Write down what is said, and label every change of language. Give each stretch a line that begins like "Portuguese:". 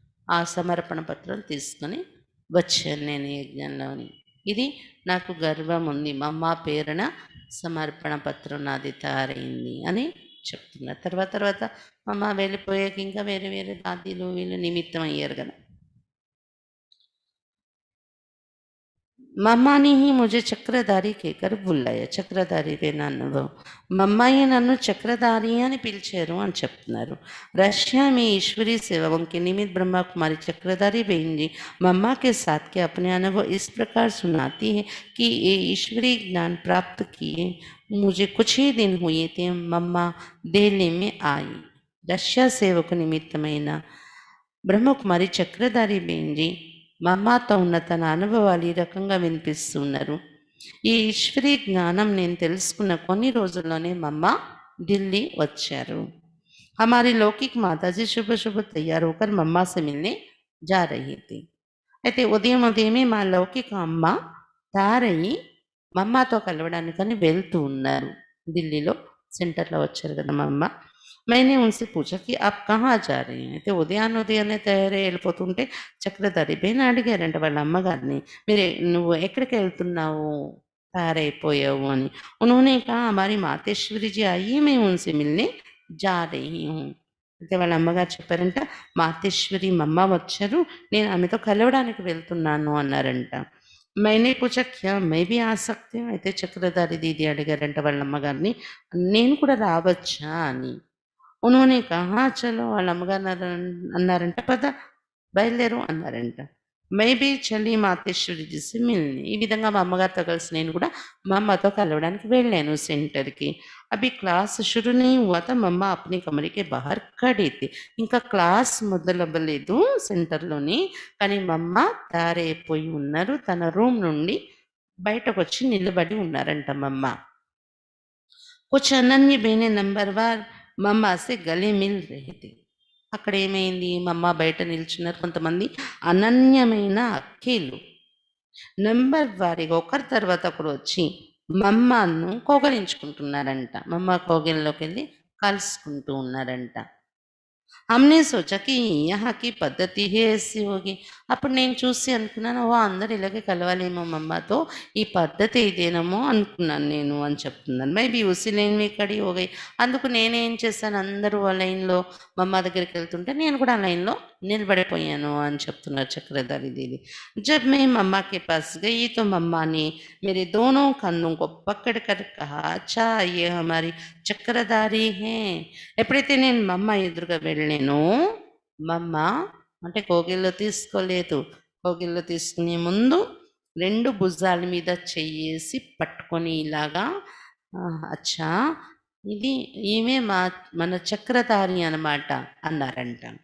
Telugu: ఆ సమర్పణ పత్రం తీసుకొని వచ్చాను నేను యజ్ఞంలోని. ఇది నాకు గర్వం ఉంది, మా అమ్మ పేరున సమర్పణ పత్రం నాది తయారైంది అని చెప్తున్నారు. తర్వాత మా అమ్మ వెళ్ళిపోయాక ఇంకా వేరే వేరే దాదీలు వీళ్ళు నిమిత్తం అయ్యారు కదా.
Hindi: మమ్మాని ही मुझे చక్రధారి कहकर बुलाया.
Telugu: చక్రధారి రేనా అనుభవం. మమ్మాయి నన్ను చక్రధారి అని పిలిచారు అని చెప్తున్నారు.
Hindi: रशिया में ईश्वरीय सेवाओं के निमित्त ब्रह्मा कुमारी चक्रधारी बहन जी मम्मा के साथ के अपने अनुभव इस प्रकार सुनाती है कि ये ईश्वरीय ज्ञान प्राप्त किए मुझे कुछ ही दिन हुए थे मम्मा दिल्ली में आई.
Telugu: रशिया సేవకు నిమిత్తమైన బ్రహ్మకుమారి చక్రధారి బహన్ జీ మా అమ్మతో ఉన్న తన అనుభవాలు ఈ రకంగా వినిపిస్తున్నారు. ఈ ఈశ్వరీ జ్ఞానం నేను తెలుసుకున్న కొన్ని రోజుల్లోనే మా అమ్మ ఢిల్లీ వచ్చారు.
Hindi: हमारी लौकिक माताजी शुभ शुभ तैयार होकर मम्मा से मिलने जा रही थी.
Telugu: అయితే ఉదయమే మా లౌకిక అమ్మ తయారయ్యి మమ్మతో కలవడానికని వెళ్తూ ఉన్నారు. ఢిల్లీలో సెంటర్లో వచ్చారు కదా మా అమ్మ.
Hindi: मैंने उनसे पूछा कि आप कहाँ जा रहे हैं.
Telugu: అయితే ఉదయాన్నే తయారై వెళ్ళిపోతుంటే చక్రధారి బేన్ అడిగారంట వాళ్ళ అమ్మగారిని, నువ్వు ఎక్కడికి వెళ్తున్నావు తయారైపోయావు అని.
Hindi: उन्होंने कहा हमारी मातेश्वरी जी आई है, मैं उनसे मिलने जा रही हूँ.
Telugu: అయితే వాళ్ళ అమ్మగారు చెప్పారంట, మాతేశ్వరి మమ్మ వచ్చారు, నేను ఆమెతో కలవడానికి వెళ్తున్నాను అన్నారంట.
Hindi: मैंने पूछा क्या मैं भी आ सकती हूँ.
Telugu: అయితే చక్రధారి దీది అడిగారంట వాళ్ళ అమ్మగారిని, నేను కూడా రావచ్చా అని.
Hindi: उन्होंने कहा चलो
Telugu: వాళ్ళ అమ్మగారు అన్నారంట, పద బయలుదేరు అన్నారంట.
Hindi: मैं भी चली मातेश्वरी जी से मिलने.
Telugu: ఈ విధంగా మా అమ్మగారితో కలిసి నేను కూడా మా అమ్మతో కలవడానికి వెళ్ళాను సెంటర్కి.
Hindi: అभी क्लास शुरू नहीं हुआ था, मम्मा अपने कमरे के बाहर खड़ी थी.
Telugu: ఇంకా క్లాస్ మొదలవ్వలేదు సెంటర్లోని, కానీ మా అమ్మ తయారైపోయి ఉన్నారు. తన రూమ్ నుండి బయటకు వచ్చి నిలబడి ఉన్నారంట మా అమ్మ.
Hindi: कुछ अनन्य बहनें नंबरवार మమ్మ సే గలే మిల్ రహే థే.
Telugu: అక్కడ ఏమైంది, మమ్మ బయట నిల్చున్నారు కొంతమంది అనన్యమైన అక్కీలు నెంబర్ వారీగా ఒకరి తర్వాత ఒకరు వచ్చి మమ్మను కోగలించుకుంటున్నారంట. మమ్మ కోగిల్లోకి వెళ్ళి కలుసుకుంటూ ఉన్నారంట.
Hindi: हमने सोचा कि यहाँ की पद्धति ही ऐसी होगी.
Telugu: అప్పుడు నేను చూసి అనుకున్నాను, ఓ అందరు ఇలాగే కలవాలేమో మమ్మతో, ఈ పద్ధతి ఇదేనేమో అనుకున్నాను నేను అని చెప్తున్నాను.
Hindi: మేబీ ఉసి లైన్ మీ కడి హోగై.
Telugu: అందుకు నేనేం చేశాను, అందరూ ఆ లైన్లో మమ్మ దగ్గరికి వెళ్తుంటే నేను కూడా ఆ లైన్లో నిలబడిపోయాను అని చెప్తున్నారు చక్రధారి దీది.
Hindi: जब मैं मम्मा के पास गई तो मम्मा ने मेरे दोनों कंधों को पकड़ कर कहा, अच्छा ये हमारी చక్రధారి హే.
Telugu: ఎప్పుడైతే నేను మమ్మ ఎదురుగా వెళ్ళానో, మమ్మ అంటే కోగిల్లో తీసుకోలేదు, కోగిల్లో తీసుకునే ముందు 2 భుజాల మీద చెయ్యేసి పట్టుకొని ఇలాగా అచ్చా ఇది ఈమె మన చక్రధారి అనమాట అన్నారంట.